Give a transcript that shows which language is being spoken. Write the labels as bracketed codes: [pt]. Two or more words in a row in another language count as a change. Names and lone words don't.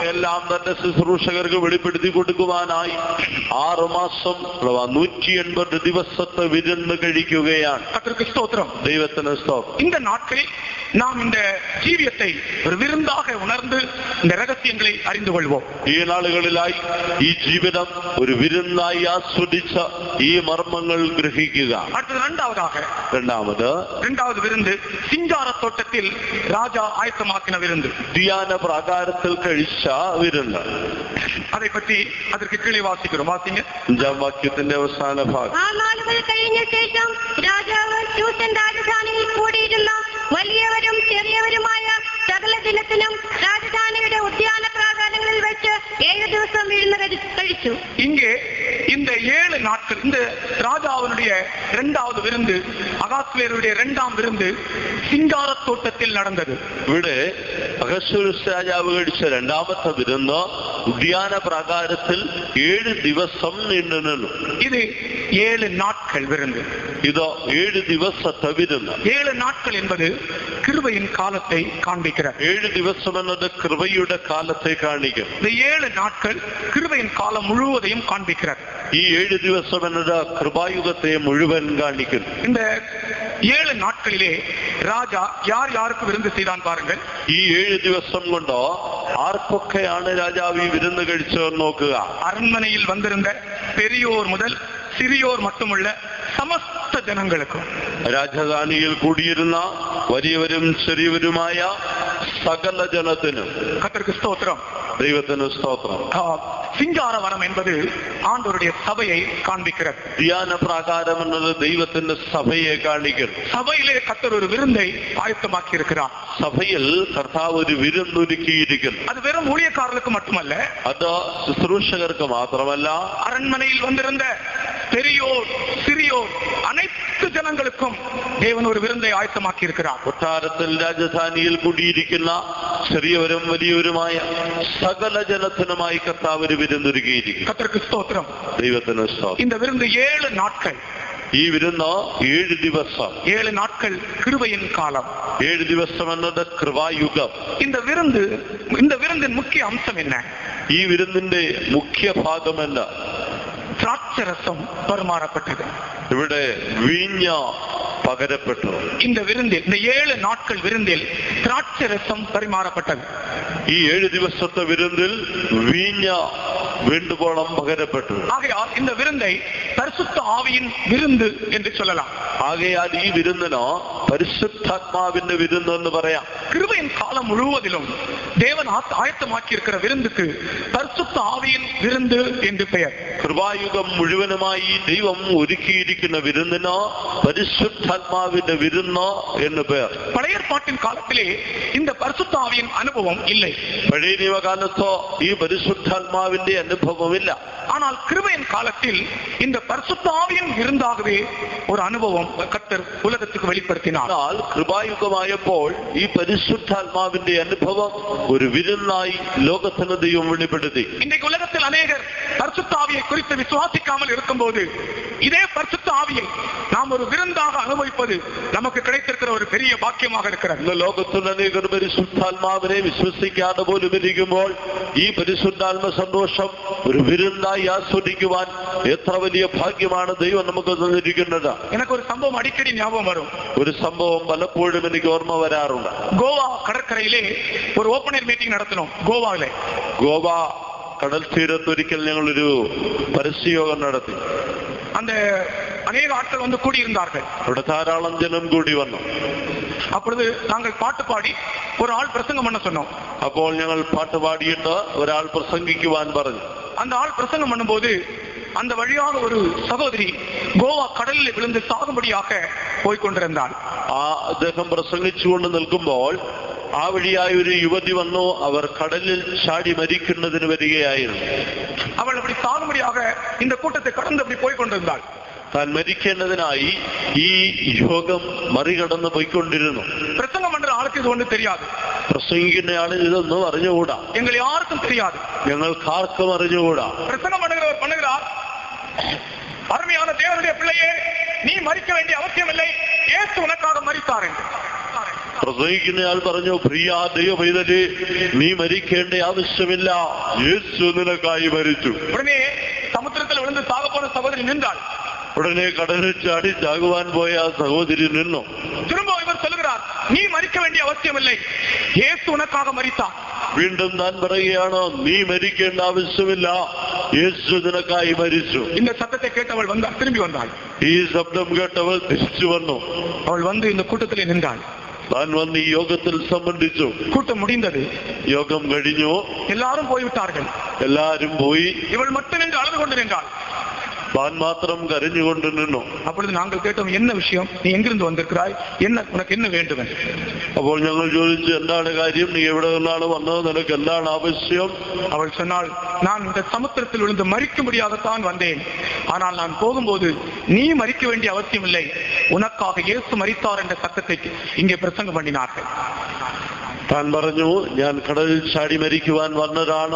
[ml] എല്ലാം തന്റെ ശുശ്രൂഷകർക്ക് വെളിപ്പെടുത്തി കൊടുക്കുവാനായി 6 മാസം 180 ദിവസത്തെ വിരുന്ന് കഴിക്കുകയാണ്. [ta] கர்த்தருக்கு ஸ்தோத்திரம். [ml] ദൈവത്തിന് സ്തോത്രം. [ta] இந்த நாட்களில் நாம் இந்த ஜீவியத்தை ஒரு விருந்தாக உணர்ந்து இந்த ரகசியங்களை அறிந்து கொள்வோம். [ml] ഈ നാളുകളിലായി ഈ ജീവിതം ഒരു വിരുന്നായി ആസ്വദിച്ച് ഈ മർമ്മങ്ങൾ ഗ്രഹിക്കുക. [ta] அடுத்தது [ml] രണ്ടാമത് [ta] விருந்து சிங்கார தோட்டத்தில் ராஜா ஆயத்தமாக்கின விருந்து. [ml] ധ്യാന പ്രാകാരത്തിൽ കഴിച്ച വിരുന്ന്. [ta] அதை பற்றி அதற்கு கீழே வாசிக்கிறோம். வாசிங்க [ml] 5-ാം വാക്യത്തിന്റെ അവസാന ഭാഗം. ആ നാളുകൾ കഴിഞ്ഞ ശേഷം രാജാവ് ശൂഷൻ രാജധാനിയിൽ കൂടിയിരുന്ന വലിയവരും ചെറിയവരുമായ സകല ദിനത്തിനും രാജധാനിയുടെ ഉദ്യാന പ്രാകാരങ്ങളിൽ വെച്ച് 7 ദിവസം വിരുന്ന് കഴിച്ചു. [ta] இங்கே இந்த 7 நாட்கள் இந்த ராஜாவினுடைய 2வது விருந்து, அகாஸ்வேருடைய 2ஆம் விருந்து சிங்கார தோட்டத்தில் நடந்தது. [ml] ഇവിടെ അഹശ്വേരോസ് രാജാവ് കഴിച്ച 2ാമത്തെ വിരുന്ന് ഉദ്യാന പ്രാകാരത്തിൽ 7 ദിവസം നീണ്ടു നിന്നു. [ta] இது 7 நாட்கள் விருந்து. [ml] ഇത് 7 ദിവസത്തെ വിരുന്ന്. [ta] 7 നാட்கள் என்பது கிருபையின் காலத்தை காண்பிக்கிறது. [ml] 7 ദിവസം എന്നത് കൃപയുടെ കാലത്തെ കാണിക്കും. [ta] இந்த 7 நாட்கள் கிருபையின் காலம் முழுவதையும் காண்பிக்கிறது. [ml] ഈ 7 ദിവസം എന്നത് കൃപായുഗത്തെ മുഴുവൻ കാണിക്കുന്നു. [ta] இந்த 7 நாட்களிலே ராஜா யார் யாருக்கு விருந்து செய்தான் பாருங்கள். [ml] ഈ 7 ദിവസം കൊണ്ട് ആർക്കൊക്കെയാണ് രാജാവ് ഈ വിരുന്ന് കഴിച്ചതെന്ന് നോക്കുക. [ta] அரண்மனையில் வந்திருந்த பெரியோர் முதல் சிறியோர் மட்டுமல்ல [ml] സമസ്ത ജനങ്ങൾക്കും, രാജധാനിയിൽ കൂടിയിരുന്ന വലിയവരും ചെറിയവരുമായ സകല ജനത്തിനും [ta] கர்த்தருக்கு ஸ்தோத்திரம். [ml] ദൈവത്തിന് സ്തോത്രം. [ta] சிங்கார வனம் என்பது ஆண்டவருடைய சபையை காண்பிக்கிறது. [ml] ധ്യാന പ്രാകാരം എന്നത് ദൈവത്തിന്റെ സഭയെ കാണിക്കുന്നു. [ta] சபையிலே கர்த்தர் ஒரு விருந்தை ஆயத்தமாக்கி இருக்கிறார். [ml] സഭയിൽ കർത്താവ് ഒരു വിരുന്നൊരുക്കിയിരിക്കുന്നു. [ta] அது வெறும் ஊழியக்காரர்களுக்கு மட்டுமல்ல, [ml] അത് ശുശ്രൂഷകർക്ക് മാത്രമല്ല, [ta] அரண்மனையில் வந்திருந்த பெரியோர் சிறியோர் அனைத்து ஜனங்களுக்கும் தேவன் ஒரு விருந்தை ஆயத்தமாக்கி இருக்கிறார். [ml] കൊട്ടാരത്തിൽ രാജധാനിയിൽ കൂടിയിരിക്കുന്ന ചെറിയവരും വലിയവരുമായ സകല ജനത്തിനുമായി കർത്താവ് ഒരു വിരുന്നൊരുക്കിയിരിക്കുന്നു. [ta] கர்த்தருக்கு ஸ்தோத்திரம். [ml] ദൈവത്തിന് സ്തോത്രം. [ta] இந்த விருந்து 7 நாட்கள். [ml] ഈ വിരുന്ന് 7 ദിവസം. [ta] 7 நாட்கள் கிருபையின் காலம். [ml] 7 ദിവസം എന്നത് കൃപായുഗം. [ta] இந்த விருந்தின் முக்கிய அம்சம் என்ன? [ml] ഈ വിരുന്നിന്റെ മുഖ്യ ഭാഗം എന്താ? [ta] திராட்சரசம் பரிமாறப்பட்டது. [ml] ഇവിടെ വീഞ്ഞ പകരപ്പെട്ടു. [ta] இந்த விருந்தில், இந்த 7 நாட்கள் விருந்தில் திராட்சரசம் பரிமாறப்பட்டது. [ml] ഈ 7 ദിവസത്തെ വിരുന്നിൽ വീഞ്ഞ വേണ്ടുവോളം പകരപ്പെട്ടു. [ta] ஆகையால் இந்த விருந்தை பரிசுத்த ஆவியின் விருந்து என்று சொல்லலாம். [ml] ആകയാൽ ഈ വിരുന്നിന് പരിശുദ്ധാത്മാവിന്റെ വിരുന്ന് എന്ന് പറയാം. [ta] கிருபையின் காலம் முழுவதிலும் தேவன் ஆயத்தமாக்கி இருக்கிற விருந்துக்கு பரிசுத்த ஆவியின் விருந்து என்று பெயர். [ml] കൃപായുഗം മുഴുവനുമായി ദൈവം ഒരുക്കിയിരിക്കുന്ന വിരുന്നിന് പരിശുദ്ധാത്മാവിന്റെ വിരുന്ന് എന്ന് പേർ. [ta] பழைய ஏற்பாட்டின் காலத்திலே இந்த பரிசுத்த ஆவியின் அனுபவம் இல்லை. [ml] പഴയ നിയമകാലത്തോ ഈ പരിശുദ്ധാത്മാവിന്റെ അനുഭവമില്ല. [ta] ஆனால் கிருபையின் காலத்தில் இந்த பரிசுத்த ஆவியின் விருந்தாகவே ஒரு அனுபவம் கர்த்தர் உலகத்துக்கு வெளிப்படுத்தினார். [ml] എന്നാൽ കൃപായുഗമായപ്പോൾ ഈ പരിശുദ്ധാത്മാവിന്റെ അനുഭവം ഒരു വിരുന്നായി ലോകത്തിന് ദൈവം വെളിപ്പെടുത്തി. [ta] இன்றைக்கு உலகத்தில் அநேகர் பரிசுத்த ஆவியை குறித்து விசுவாசிக்காமல் இருக்கும்போது இதே பரிசுத்த ஆவியை நாம் ஒரு விருந்தாக அனுபவிப்பது நமக்கு கிடைத்திருக்கிற ஒரு பெரிய பாக்கியமாக இருக்கிறது. [ml] ഇന്ന് ലോകത്തിൽ അനേകർ പരിശുദ്ധാത്മാവിനെ വിശ്വസിക്കാതെ പോലും ഇരിക്കുമ്പോൾ ഈ പരിശുദ്ധാത്മ സന്തോഷം ഒരു വിരുന്നായി ആസ്വദിക്കുവാൻ എത്ര വലിയ ഭാഗ്യമാണ് ദൈവം നമുക്ക് തന്നിരിക്കുന്നത്. [ta] எனக்கு ஒரு சம்பவம் அடிக்கடி ஞாபகம் வரும். [ml] ഒരു സംഭവം പലപ്പോഴും എനിക്ക് ഓർമ്മ വരാറുണ്ട്. [ta] கோவா கடற்கரையிலே ஒரு [en] open air meeting [ta] நடத்தினோம். கோவாவிலே [ml] ഗോവ കടൽ തീരത്തൊരിക്കൽ ഞങ്ങളൊരു പരസ്യയോഗം നടത്തി. [ta] அந்த அநேக ஆட்கள் வந்து கூடியிருந்தார்கள். [ml] അവിടെ ധാരാളം ജനം കൂടി വന്നു. [ta] அப்பொழுது நாங்கள் பாட்டு பாடி ஒரு ஆள் பிரசங்கம் பண்ண சொன்னோம். [ml] അപ്പോൾ ഞങ്ങൾ പാട്ട് പാടിയിട്ട് ഒരാൾ പ്രസംഗിക്കുവാൻ പറഞ്ഞു. [ta] அந்த ஆள் பிரசங்கம் பண்ணும்போது அந்த வழியாக ஒரு சகோதரி கோவா கடலில் விழுந்து சாகும்படியாக போய்கொண்டிருந்தாள். [ml] ആ അദ്ദേഹം പ്രസംഗിച്ചുകൊണ്ട് നിൽക്കുമ്പോൾ ആ വഴിയായി ഒരു യുവതി വന്നു. അവർ കടലിൽ ചാടി മരിക്കുന്നതിന് വരികയായിരുന്നു. [ta] അവൾ அப்படி சாகும்படியாக இந்த கூட்டத்தை கடந்து அப்படி போய்கொண்டிருந்தாள். [ml] താൻ മരിക്കേണ്ടതിനായി ഈ യോഗം മറികടന്ന് പോയിക്കൊണ്ടിരുന്നു. [ta] பிரசங்கம் பண்ற ஆளுக்கு இது ஒன்றும் தெரியாது. [ml] പ്രസംഗിക്കുന്നയാളിന് ഇതൊന്നും അറിഞ്ഞുകൂടാ. [ta] எங்களை யாருக்கும் தெரியாது. [ml] ഞങ്ങൾക്ക് ആർക്കും അറിഞ്ഞുകൂടാ. [ta] பிரசங்கம் பண்ணுகிறவர் பண்ணுகிறார், அருமையான தேவனுடைய பிள்ளையே, நீ மரிக்க வேண்டிய அவசியம் இல்லை, இயேசு உனக்காக மரித்தார் என்று. [ml] പ്രസംഗിക്കുന്നയാൾ പറഞ്ഞു, പ്രിയ ദൈവ പൈതലേ, നീ മരിക്കേണ്ട ആവശ്യമില്ല, യേശു നിനക്കായി മരിച്ചു. [ta] உடனே சமுத்திரத்தில் விழுந்து சாக போன சகோதரி நின்றாள். [ml] ഉടനെ കടലിൽ ചാടി ചാകുവാൻ പോയ ആ സഹോദരി നിന്നു. [ta] திரும்ப இவர் சொல்லுகிறார், நீ மரிக்க வேண்டிய அவசியம் இல்லை, இயேசு உனக்காக மரித்தார். [ml] വീണ്ടും താൻ പറയുകയാണ്, നീ മരിക്കേണ്ട ആവശ്യമില്ല, യേശു നിനക്കായി മരിച്ചു. [ta] இந்த சத்தத்தை கேட்டவள் வந்தாள், திரும்பி வந்தாள். [ml] ഈ ശബ്ദം കേട്ടവൾ തിരിച്ചു വന്നു. [ta] அவள் வந்து இந்த கூட்டத்திலே நின்றாள். [ml] താൻ വന്ന് ഈ യോഗത്തിൽ സംബന്ധിച്ചു. [ta] கூட்டம் முடிந்தது. [ml] യോഗം കഴിഞ്ഞു. [ta] எல்லாரும் போய்விட்டார்கள். [ml] എല്ലാരും പോയി. [ta] இவள் மட்டும் நின்று அழுது கொண்டு நின்றாள். [ml] താൻ മാത്രം കരഞ്ഞുകൊണ്ട് നിന്നു. [ta] அப்பொழுது நாங்கள் கேட்டோம், என்ன விஷயம், நீ எங்கிருந்து வந்திருக்கிறாய், என்ன உனக்கு என்ன வேண்டும்? [ml] അപ്പോൾ ഞങ്ങൾ ചോദിച്ചു, എന്താണ് കാര്യം, നീ എവിടെ നിന്നാണ് വന്നത്, നിനക്ക് എന്താണ് ആവശ്യം? [ta] அவள் சொன்னாள், நான் இந்த சமுத்திரத்தில் விழுந்து மரிக்கும்படியாகத்தான் வந்தேன். ஆனால் நான் போகும்போது நீ மரிக்க வேண்டிய அவசியம் இல்லை, உனக்காக இயேசு மரித்தார் என்ற சத்தத்தை இங்கே பிரசங்கம் பண்ணினார்கள். [ml] താൻ പറഞ്ഞു, ഞാൻ കടലിൽ ചാടി മരിക്കുവാൻ വന്നതാണ്.